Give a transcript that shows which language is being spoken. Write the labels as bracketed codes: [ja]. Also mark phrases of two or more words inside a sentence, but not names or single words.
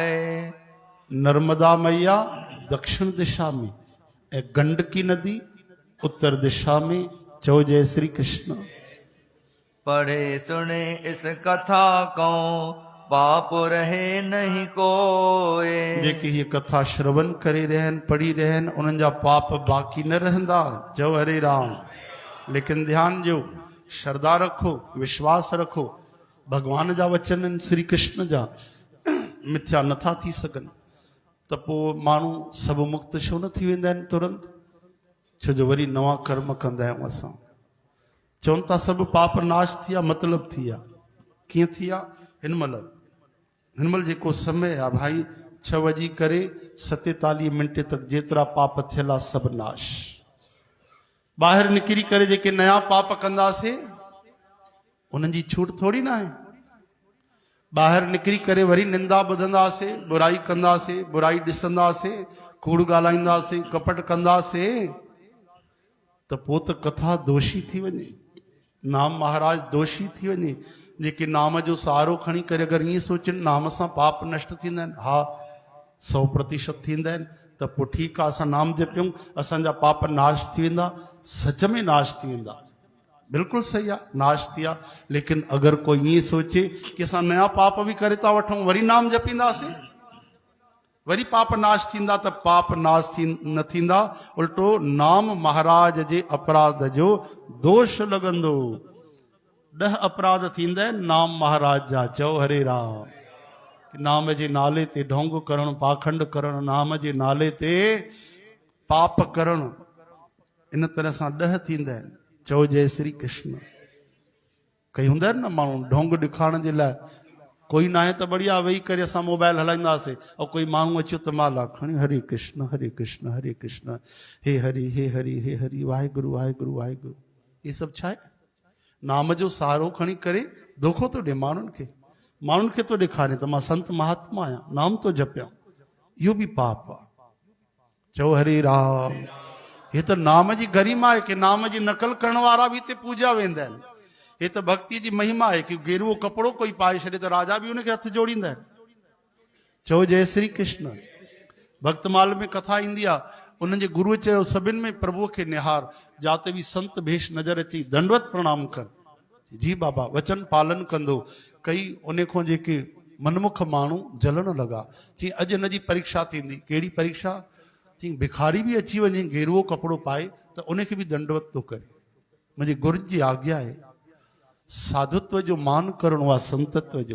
[hi] नर्मदा मैया दक्षिण दिशा में, एक गंडकी नदी उत्तर दिशा में। [sd] चौ जय श्री कृष्ण। [hi] पढ़े सुने इस कथा को, पाप रहे नहीं कोए। [sd] जेके ये कथा श्रवण करे रहन पढ़ी रहन उन्हनि जा पाप बाकी न रहंदा। जय हरे राम। लेकिन ध्यान ॾियो, श्रद्धा रखो, विश्वास रखो, भगवान जा वचन आहिनि श्री कृष्ण जा, मिथ्या नथा थी सघनि। त पोइ माण्हू सभु मुक्त छो न थी वेंदा आहिनि तुरंत? छो जो वरी नवां कर्म कंदा आहियूं असां। चवनि था सभु पाप नाश थी विया, मतिलब थी विया। कीअं थी विया? हिनमहिल जेको समय आहे भाई 6:47 मिंट तक जेतिरा पाप थियल आहे सभु नाश। ॿाहिरि निकिरी करे जेके नया पाप कंदासीं उन्हनि जी छूट थोरी न आहे। ॿाहिरि निकिरी करे वरी निंदा ॿुधंदासीं, बुराई कंदासीं, बुराई ॾिसंदासीं, कूड़ ॻाल्हाईंदासीं, कपट कंदासीं, त पोइ त कथा दोषी थी वञे, नाम महाराज दोषी थी वञे। जेके नाम जो सहारो खणी करे अगरि ईअं सोचनि नाम सां पाप नष्ट थींदा आहिनि, हा 100% थींदा आहिनि, त पोइ ठीकु आहे, असां नाम जपियूं, असांजा पाप नाश थी वेंदा। सच में नाश थी वेंदा, बिल्कुलु सही आहे, नाश थी विया। लेकिन अगरि कोई ईअं सोचे कि असां नया पाप बि करे था वठूं, वरी नाम जपींदासीं, वरी पाप नाश थींदा, त पाप नाश न थींदा, उल्टो नाम महाराज जे अपराध जो दोष लॻंदो। 10 अपराध थींदा आहिनि नाम महाराज जा। चओ हरे राम। नाम जे नाले ते ढोंग करणु, पाखंड करणु, नाम जे नाले ते पाप करणु, इन तरह सां 10 थींदा आहिनि। चओ जय श्री कृष्ण। कई हूंदा आहिनि न माण्हू ढोंग ॾेखारण जे लाइ, कोई न आहे त बढ़िया वेही करे असां मोबाइल हलाईंदासीं, ऐं कोई माण्हू अचो त माला खणी हरे कृष्ण हरे कृष्ण हरे कृष्ण, हे हरि हे हरि हे हरि, वाहेगुरु वाहेगुरु वाहेगुरु। इहे सभु छा आहे? नाम जो सहारो खणी करे धोखो थो ॾे माण्हुनि खे थो ॾेखारे त मां संत महात्मा आहियां, नाम थो जपियां। इहो बि पाप आहे। चओ हरे राम। हे त नाम जी गरिमा आहे कि नाम जी नकल करण वारा बि हिते पूजा वेंदा आहिनि। हे त भक्ति जी महिमा आहे कि गेरुओ कपिड़ो कोई पाए छॾे त राजा बि उनखे हथ जोड़ींदा आहिनि। चओ जय श्री कृष्ण। भक्तमाल में कथा ईंदी आहे, उन्हनि जे गुरुअ चयो सभिनि में प्रभुअ खे निहार, जाते बि संत भेष नज़र अची दंडवत प्रणाम कर। जी बाबा वचन पालन कंदो। कई उन खां जेके मनमुख माण्हू जलण लॻा, चई अॼु हिन जी परीक्षा थींदी। कहिड़ी परीक्षा? चई भिखारी बि अची वञे गेरुओ कपिड़ो पाए त उनखे बि दंडवत थो करे। मुंहिंजे गुरु जी आज्ञा आहे, साधुत्व जो मान करणो आहे, संतत्व जो।